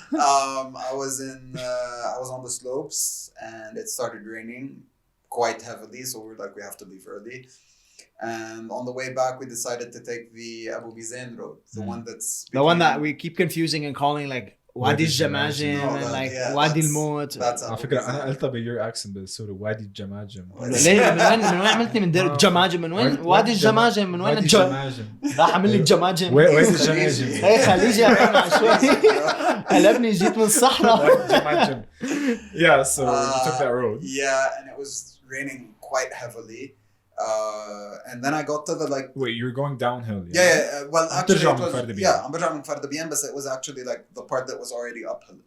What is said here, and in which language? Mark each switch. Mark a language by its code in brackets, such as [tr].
[en] I was on the slopes and it started raining quite heavily, so we were like, we have to leave early. And on the way back, we decided to take the Abu Bizain road, the one that's The one that we keep confusing and calling like Wadi Jamajim and like Wadi Al-Mot. That's [ar] على [en] Abu [ar] فكرة [en] Bizain. [ar] أنا قلتها بيور accent بالسوري وادي الجماجم. ليه من وين عملتني من دير الجماجم من وين وادي الجماجم من وين الجماجم؟ راح عمل لي الجماجم وادي الجماجم. ايه خليجي مع شوي قلبني جيت من الصحراء. الجماجم. [en] Yeah, so you took that road. Yeah, and it was raining quite heavily. And then I got to the like. Wait, you're going downhill. Well, actually, it was, I'm [ar] برجع من فردبيان, [en] but it was actually like the part that was already uphill.